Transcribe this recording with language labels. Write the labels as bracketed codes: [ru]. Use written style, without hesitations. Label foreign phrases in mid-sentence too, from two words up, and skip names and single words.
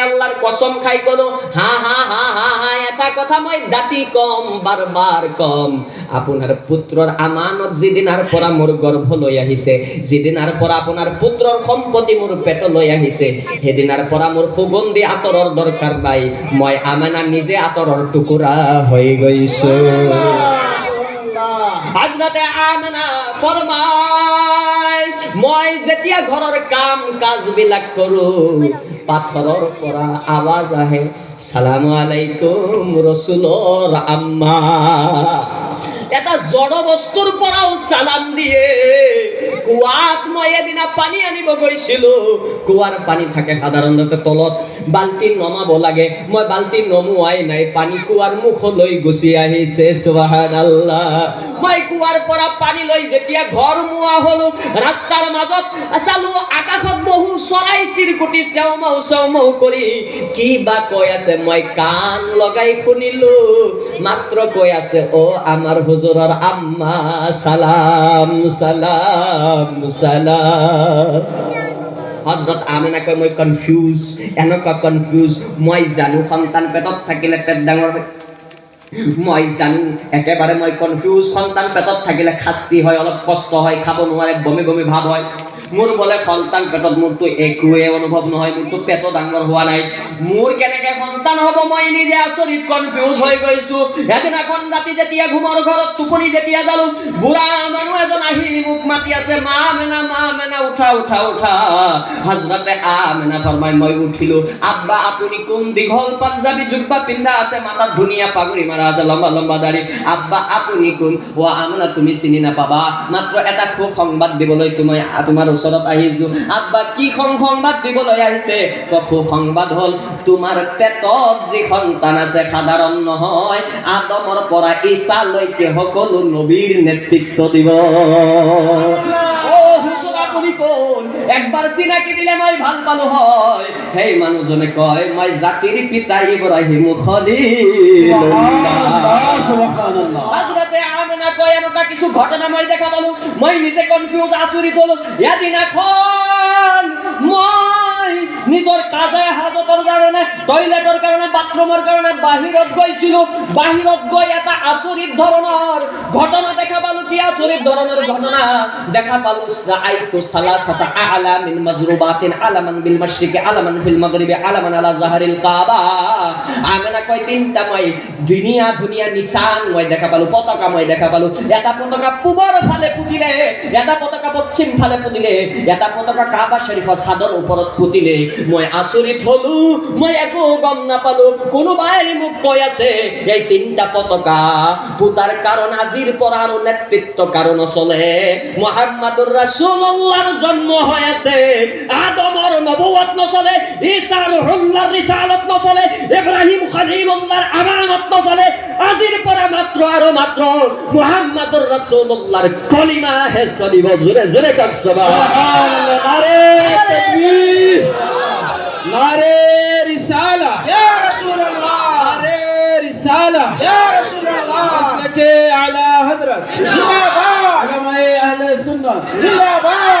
[as] আল্লাহৰ কসম খাই ক'লো, হা হা হা হা হা, এটা কথা মই দাঁতি কম, বাৰবাৰ কম, আপোনাৰ পুত্ৰৰ আমানত যিদিনাৰ পৰা মোৰ গৰ্ভলৈ আহিছে, যিদিনাৰ পৰা আপোনাৰ পুত্ৰৰ সম্পত্তি মোৰ পেটলৈ আহিছে, সেইদিনাৰ পৰা মোৰ সুগন্ধি আঁতৰৰ দৰকাৰ নাই। মই আমানা নিজে আঁতৰৰ টুকুৰা হৈ গৈছো। হযরতে আমানা ফৰমাই, মই যেতিয়া ঘৰৰ কাম কাজ বিলাক কৰো, পাথৰৰ পৰা আৱাজ আহে, [ar] سلام عليكم [as] রসুলৰ আম্মা। এটা জড় বস্তুৰ পৰাও সালাম দিয়ে। কুৱাত মই এদিনা পানী আনিব গৈছিলো, কুৱাৰ পানী থাকে সাধাৰণতে তলত, বাল্টি নমাব লাগে, মই বাল্টি নমুৱাই নাই, পানী কুৱাৰ মুখলৈ গুচি আহিছে। সুবহানাল্লাহ। মই কুৱাৰ পৰা পানী লৈ যেতিয়া ঘৰ মুৱা হলো, ৰাস্তাৰ মাজত চালো আকাশত বহু চৰাই চিৰিকটি চেউমাও চেউমাও কৰি কি বা কৈ আছে। মই কাণ লগাই শুনিলো, মাত্ৰ কৈ আছে, অ আমাৰ হুজুৰৰ আম্মা, সালাম সালাম সালাম। হযরত আমিনা কয়, মই কনফিউজ, এনেকুৱা কনফিউজ। মই জানো সন্তান পেটত থাকিলে পেট ডাঙৰ হয়, মই জানো একেবাৰে মই কনফিউজ। সন্তান পেটত থাকিলে শাস্তি হয়, অলপ কষ্ট হয়, খাব নোৱাৰে, বমি বমি ভাৱ হয়। মোৰ বোলে সন্তান পেটত, মোৰতো একোৱে অনুভৱ নহয়, মোৰতো পেটত ডাঙৰ হোৱা নাই, মোৰ কেনেকে সন্তান হ'ব? মই নিজে আচৰিত কনফিউজ হৈ গৈছো। এদিনাখন ৰাতি যেতিয়া ঘুমৰ ঘৰত টোপনি যেতিয়া যালো, বুঢ়া মানুহ এজন আহি মোক মাতি আছে, মা মেনা, মা মেনা, উঠা উঠা উঠা। হযরতে আমেনা ফৰমাই, মই উঠিলো। আব্বা আপুনি কোন? দীঘল পাঞ্জাবী জুব্বা পিন্ধা আছে, মাথাত ধুনীয়া পাগুৰি মাৰা আছে, লম্বা লম্বা দাড়ি। আব্বা আপুনি কোন? ও আমেনা তুমি চিনি নাপাবা, মাত্ৰ এটা খুব সংবাদ দিবলৈ তোমাৰ ওচৰত আহিছো। আব্বা কি সংবাদ দিবলৈ আহিছে? খুব সংবাদ হ'ল, তোমাৰ পেটত যি সন্তান আছে সাধাৰণ নহয়, আদমৰ পৰা ঈসালৈকে সকলো নবীৰ নেতৃত্ব দিব। একবাৰ চিনাকি দিলে মই ভাল পালো হয়। সেই মানুহজনে কয়, মই জাতিৰ পিতা ইব্ৰাহিম খলিলুল্লাহ। হযরতে আমিনা কয়, এনেকুৱা কিছু ঘটনা মই দেখা পালো, মই নিজে কনফিউজ, আচৰিত হলো। এদিনাখন মই নিজৰ কাজায় হাজতৰ কাৰণে, টয়লেটৰ কাৰণে, বাথৰুমৰ কাৰণে বাহিৰত গৈছিল। বাহিৰত গৈ এটা আচৰিত ধৰণৰ ঘটনা দেখা পালো। কি আচৰিত ধৰণৰ ঘটনা দেখা পালো? [ar] رأيت ثلاثة أعلام مضروبات علما بالمشرق علما في المغرب علما على ظهر الكعبة. [as] আমেনা কয় তিনটা মই দুনিয়া নিশান মই দেখা পালো, পতাকা মই দেখা পালো। এটা পতাকা পূবৰ ফালে পুতিলে, এটা পতাকা পশ্চিম ফালে পুতিলে, এটা পতাকা কাবা শরীফৰ চাদৰ ওপৰত পুতিলে। মই আচৰিত হলো, মই একো গম নাপালো। কোনোবাই মোক কৈ আছে এই তিনটা পতাকা পুতাৰ কাৰণ আজিৰ পৰা আৰু নেতৃত্ব কাৰণ চলে মুহাম্মাদুৰ রাসূলুল্লাহৰ জন্ম হৈ আছে। আদমৰ নবুৱত নচলে, ঈসাৰ ৰুহুল্লাহৰ ৰিসালত নচলে, ইব্ৰাহিম খলিলুল্লাহৰ আমানত নচলে। আজিৰ পৰা মাত্ৰ আৰু মাত্ৰ মুহাম্মাদুৰ রাসূলুল্লাহৰ কলিমা হে চলিব। জোৰে জোৰে কওক সুবহানাল্লাহ। [ur] نعرۂ تکبیر، نعرۂ رسالت، یا رسول اللہ، نعرۂ رسالت، یا رسول اللہ. مسلک اعلیٰ حضرت زندہ باد، علمائے اہل سنت زندہ باد.